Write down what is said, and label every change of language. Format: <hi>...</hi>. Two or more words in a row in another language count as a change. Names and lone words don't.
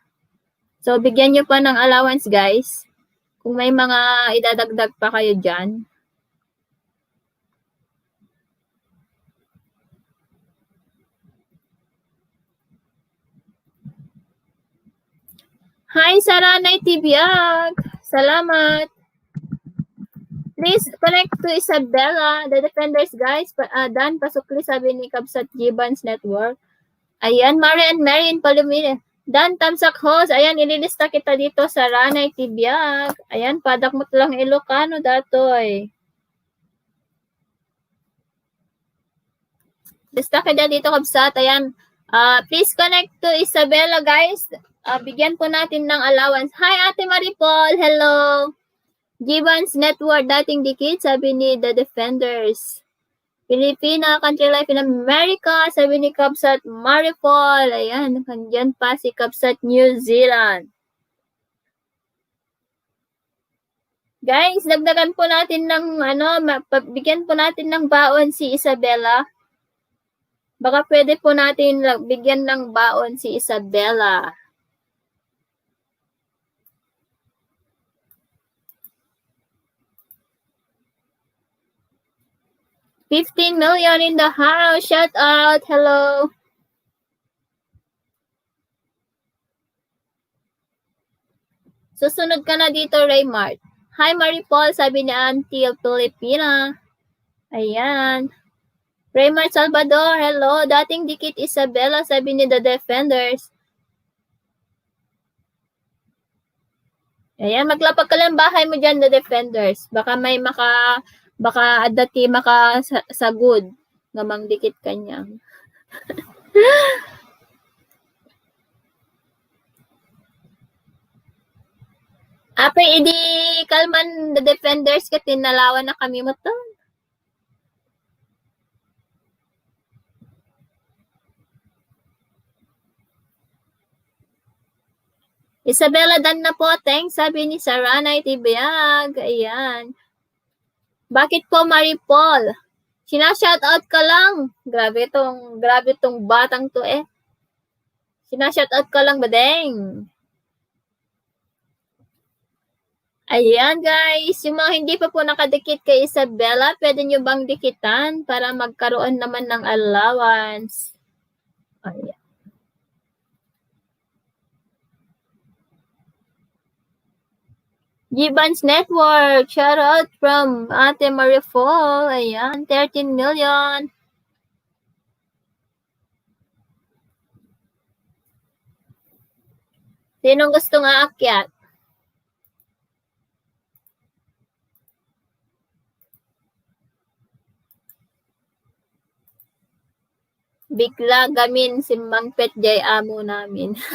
<tl>So, bigyan nyo pa ng allowance, guys. Kung may mga idadagdag pa kayo dyan. Hi, Saranay Tibiag! Salamat!</tl> <en>Please connect to Isabella, the defenders, guys.</en> <tl>Dan, pasukli, sabi ni Kabsat Gibbons Network. Ayan, Mari and Marian Palomino. Dan, tamsak host. Ayan, ililista kita dito sa Ranay Tibiag.</tl> <ilo>Ayan, padakmot lang Ilocano datoy.</ilo> <tl>Lista kita dito, Kabsat. Ayan,</tl> <en>please connect to Isabella, guys.</en> <tl>Bigyan po natin ng allowance. Hi, Ate Maripol. Hello. Gibbons Network, dating dikit, sabi ni The Defenders.</tl> <en>Pilipina, Country Life in America,</en> <tl>sabi ni Kabsat Maripol. Ayan, kandiyan pa si Kabsat New Zealand. Guys, dagdagan po natin ng bigyan po natin ng baon si Isabella. Baka pwede po natin bigyan ng baon si Isabella.</tl> <en>$15 million in the house. Shout out. Hello.</en> <tl>Susunod ka na dito, Raymart. Hi, Maripol, sabi ni Auntie Filipina. Ayan. Raymart Salvador, hello. Dating dikit Isabella, sabi ni The Defenders. Ayan, maglapag ka lang bahay mo dyan, The Defenders.</tl> <ilo>Baka may adati makasagod. Ngamang dikit kanyang. Ape, idi kalman The Defenders ka tinalawan na kami mo to.</ilo> <tl>Isabella dan na po, thanks, sabi ni Saranay Tibiag. Ayan. Bakit po, Maripol? Sina-shoutout ka lang. Grabe tong batang to eh. Sina-shoutout ka lang, badeng. Ayan, guys. Yung mga hindi pa po nakadikit kay Isabella, pwede nyo bang dikitan para magkaroon naman ng allowance? Ayan.</tl> <en>Gibbons Network, shout out from Ate Marifol.</en> <tl>Ayan, 13 million. Sinong gustong aakyat? Bigla gamin si Mang Petjay amo namin.</tl>